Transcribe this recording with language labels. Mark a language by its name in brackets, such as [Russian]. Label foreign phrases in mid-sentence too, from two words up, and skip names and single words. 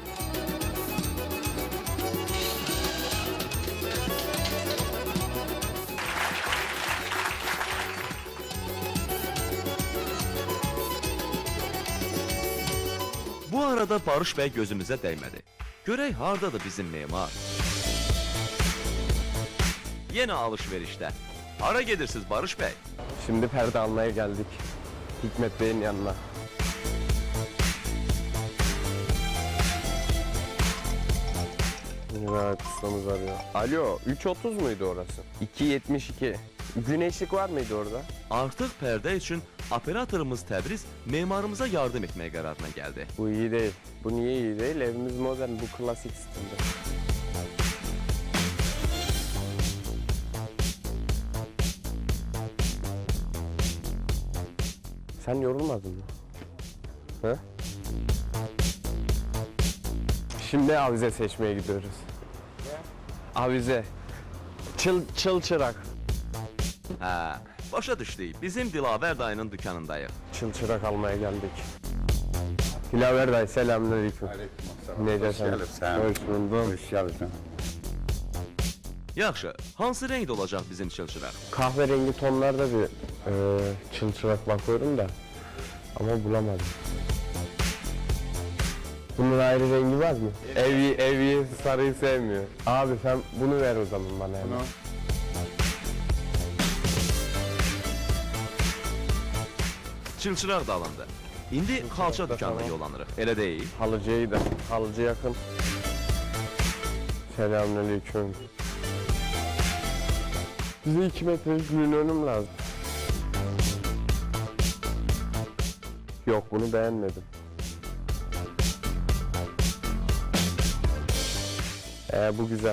[Azerbaijani] Bu arada Barış bəy gözümüzə dəymədi. Görək hardadır bizim memar? Yenə alışverişdə. Hara gedirsiniz Barış bəy? [Turkish] Şimdi perde almaya geldik. Hikmet Bey'in yanına. Evet, ustamız arıyor. Alo, 3.30 muydu orası? 2.72. Güneşlik var mıydı orada? [Azerbaijani] Artıq pərdə üçün operatorumuz Təbriz memarımıza yardım etməyə qərarına gəldi. [Turkish] Bu iyi değil. Bu niye iyi değil? Evimiz modern, bu klasik stilde. Sen yorulmadın mı? He? Şimdi avize seçmeye gidiyoruz. Avize. Çıl çırak. [Azerbaijani] Hə, başa düşdük. Bizim Dilavər dayının dükanındayıq. [Turkish] Çıl çırak almaya geldik. Dilaver dayı, selamünaleyküm. [Azerbaijani] Necəsən? [Turkish] Hoş buldum. Hoş geldin. [Azerbaijani] Yaxşı, hansı rəngdə olacaq bizim çılçıraq? [Turkish] Kahverengi tonlarda bir çıl çırak bakıyorum da ama bulamadım. Bunun ayrı rengi var mı? Evyi sarıyı sevmiyor. Abi sen bunu ver o zaman bana hemen. [Azerbaijani] Çılçıraq da alındı. İndi xalça dükanına yollanırıq, elə deyil? [Turkish] Halıcıyı da, halıcı yakın. Selamünaleyküm. Bize 2 metrelik linoleum lazım. Yok, bunu beğenmedim. Bu güzel.